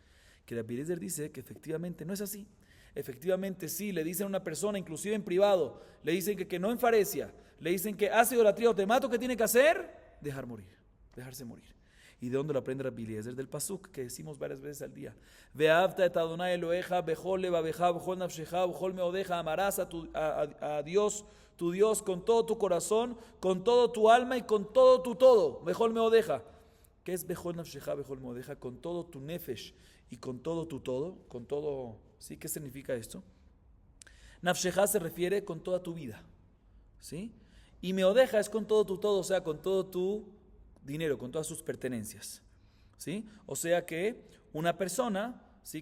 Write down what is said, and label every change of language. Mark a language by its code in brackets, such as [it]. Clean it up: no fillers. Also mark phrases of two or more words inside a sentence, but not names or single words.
[es] Que Rabbi Eliezer dice que efectivamente no es así. Efectivamente, sí, le dicen a una persona, inclusive en privado, le dicen que no enfarecia, le dicen que hace idolatría o te mato, ¿qué tiene que hacer? Dejarse morir. ¿Y de dónde lo aprende Rabbi Eliezer? Del pasuk que decimos varias veces al día. [he] ואהבת את אדני אלהיך בכל לבבך בכל נפשך בכל מאדך. [es] Amarás a Dios, tu Dios, con todo tu corazón, con todo tu alma y con todo tu todo. [he] בכל מאדך. [es] ¿Qué es [he] בכל נפשך בכל מאדך? [es] Con todo tu nefesh y con todo tu todo. Con todo, ¿sí? ¿Qué significa esto? Nafsheja se refiere con toda tu vida, ¿sí? Y meodeja es con todo tu todo, o sea, con todo tu dinero, con todas sus pertenencias, ¿sí? O sea que una persona, ¿sí?